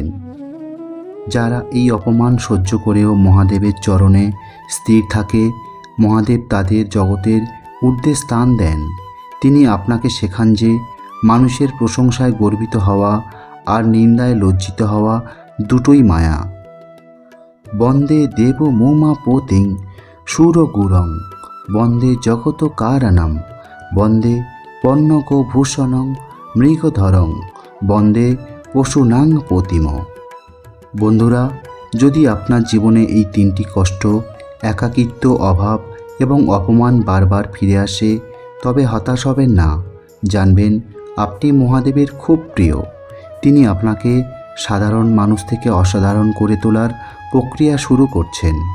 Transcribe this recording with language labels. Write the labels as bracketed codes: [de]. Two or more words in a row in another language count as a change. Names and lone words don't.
[bn] যারা এই অপমান সহ্য করেও মহাদেবের চরণে স্থির থাকে, মহাদেব তাদের জগতের ঊর্ধ্বে স্থান দেন। তিনি আপনাকে শেখান যে মানুষের প্রশংসায় গর্বিত হওয়া আর নিন্দায় লজ্জিত হওয়া দুটোই মায়া। [sa] বন্দে দেব মৌমা পোতিং সুরগুরং বন্দে জগত কারণম বন্দে পন্নগভূষণং মৃগধরং বন্দে পশুনাং পতিম। [bn] বন্ধুরা, যদি আপনার জীবনে এই 3টি কষ্ট, একাকিত্ব, অভাব এবং অপমান বারবার ফিরে আসে, তবে হতাশ হবেন না। জানবেন আপনি মহাদেবের খুব প্রিয়। তিনি আপনাকে সাধারণ মানুষ থেকে অসাধারণ করে তোলার প্রক্রিয়া শুরু করছেন।